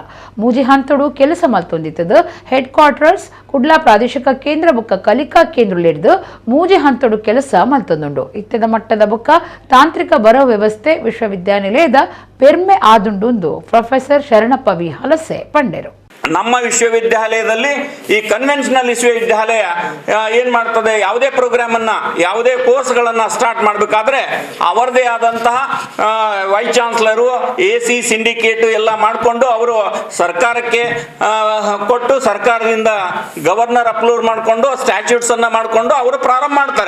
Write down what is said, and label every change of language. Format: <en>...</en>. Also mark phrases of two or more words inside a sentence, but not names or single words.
<tcy>ಮೂಜಿ ಹಂತಡು ಕೆಲಸ ಮಲ್ತೊಂದಿತ್ತದು.</tcy> <en>head quarters</en> <tcy>ಕುಡ್ಲ ಪ್ರಾದೇಶಿಕ ಕೇಂದ್ರ ಬುಕ್ಕ ಕಲಿಕಾ ಕೇಂದ್ರಲಿಡ್ದು ಮೂಜಿ ಹಂತಡು ಕೆಲಸ ಮಲ್ತೊಂದುಂಡು. ಇತ್ತದ ಮಟ್ಟದ ಬುಕ್ಕ ತಾಂತ್ರಿಕ ಬರೋ ವ್ಯವಸ್ಥೆ ವಿಶ್ವವಿದ್ಯಾನಿಲಯದ ಪೆರ್ಮೆ ಆದುಂಡು ಪ್ರೊಫೆಸರ್ ಶರಣಪ್ಪ ವಿ ಹಲಸೆ ಪಂಡೆರು.</tcy> <kn>ನಮ್ಮ ವಿಶ್ವವಿದ್ಯಾಲಯದಲ್ಲಿ ಈ ಕನ್ವೆನ್ಷನಲ್ ವಿಶ್ವವಿದ್ಯಾಲಯ ಏನು ಮಾಡ್ತದೆ, ಯಾವುದೇ ಪ್ರೋಗ್ರಾಮನ್ನು ಯಾವುದೇ ಕೋರ್ಸ್ಗಳನ್ನು ಸ್ಟಾರ್ಟ್ ಮಾಡಬೇಕಾದ್ರೆ ಅವರದೇ ಆದಂತಹ</kn> <en>vice chancellor, AC syndicate</en> <kn>ಎಲ್ಲ ಮಾಡಿಕೊಂಡು ಅವರು ಸರ್ಕಾರಕ್ಕೆ ಕೊಟ್ಟು ಸರ್ಕಾರದಿಂದ</kn> <en>governor approve</en> <kn>ಮಾಡಿಕೊಂಡು ಸ್ಟ್ಯಾಚ್ಯೂಟ್ಸನ್ನು ಮಾಡಿಕೊಂಡು ಅವರು ಪ್ರಾರಂಭ ಮಾಡ್ತಾರೆ.</kn>